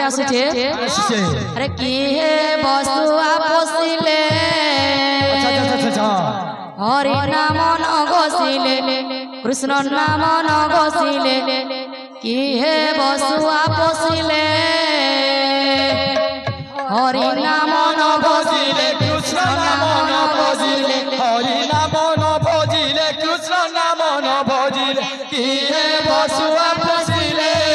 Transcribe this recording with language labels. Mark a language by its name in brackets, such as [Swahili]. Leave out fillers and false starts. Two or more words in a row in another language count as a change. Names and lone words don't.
[Bangla] আসছে আসছে [Assamese] আরে কি হে বসুয়া পশিলে আচ্ছা আচ্ছা আচ্ছা আচ্ছা হরি নাম ন ঘোষিলে কৃষ্ণ নাম ন ঘোষিলে কি হে বসুয়া পশিলে হরি নাম ন ঘোষিলে কৃষ্ণ নাম ন ভজিলে হরি নাম ন ভজিলে কৃষ্ণ নাম ন ভজিলে কি হে বসুয়া পশিলে